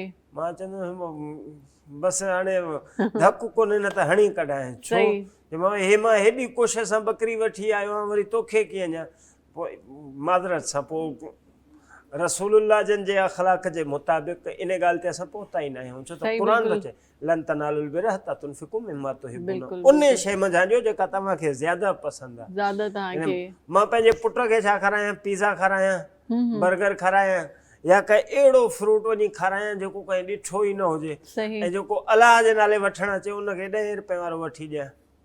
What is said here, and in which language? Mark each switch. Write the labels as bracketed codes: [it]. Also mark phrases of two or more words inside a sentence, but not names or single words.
[sd] मां चवंदुमि बसि हाणे धकु कोन्हे न त हणी कढाए, छो मां हेॾी कोशिशि सां ॿकरी वठी आयो आहियां वरी तोखे कीअं ॾियां? पोइ माज़रत सां पोइ रसूलुल्लाह जन जे अख़लाक़ जे मुताबिक़ इन ॻाल्हि ते असां पहुता ई न आहियूं, छो त क़ुरान थो चए [ar] لن تنالوا البر حتى تنفقوا مما تحبون, [sd] उन शइ मंझां ॾियो जेका तव्हांखे ज़्यादा पसंदि आहे। मां पंहिंजे पुट खे छा खारायां? पिज़ा खारायां, बर्गर खारायां या कंहिं अहिड़ो फ्रूट वञी खारायां जेको कंहिं ॾिठो ई न हुजे ऐं जेको अलाह जे नाले वठणु अचे उनखे 10 रुपए वारो वठी ॾियां?